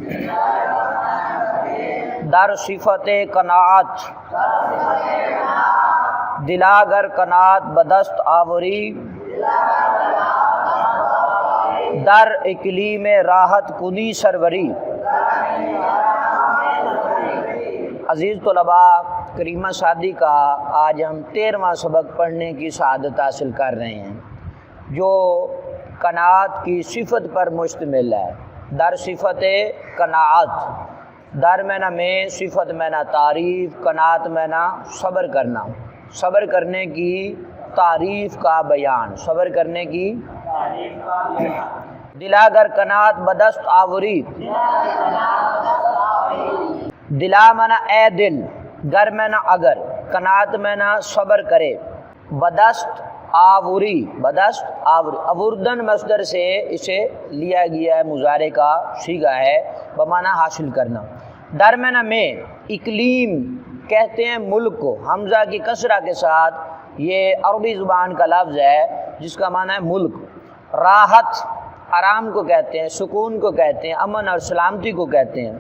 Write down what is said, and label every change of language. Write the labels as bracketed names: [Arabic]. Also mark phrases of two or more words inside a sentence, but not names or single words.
[Persian] در صفت قناعت دلاگر قناعت بدست آوری، در اقلیم راحت کنی سروری۔ [Urdu] عزیز طلباء، کریمہ شادی کا آج ہم 13واں سبق پڑھنے کی سعادت حاصل کر رہے ہیں، جو قناعت کی صفت پر مشتمل ہے۔ [Persian] در صفت قناعت، [Urdu] در معنی میں، صفت معنی تعریف، قناعت معنی صبر کرنا، صبر کرنے کی تعریف کا بیان، صبر کرنے کی [Persian] دلاگر قناعت بدست آوری۔ [Urdu] دلا معنی اے دل، گر معنی اگر، قناعت معنی صبر کرے، [Persian] بدست آوری، بدست آوری، [Urdu] آوردن مصدر سے اسے لیا گیا ہے، مضارع کا صیغہ ہے، بمعنی حاصل کرنا۔ در معنی میں، اقلیم کہتے ہیں ملک کو، حمزہ کی کسرہ کے ساتھ، یہ عربی زبان کا لفظ ہے جس کا معنی ہے ملک۔ راحت آرام کو کہتے ہیں، سکون کو کہتے ہیں، امن اور سلامتی کو کہتے ہیں۔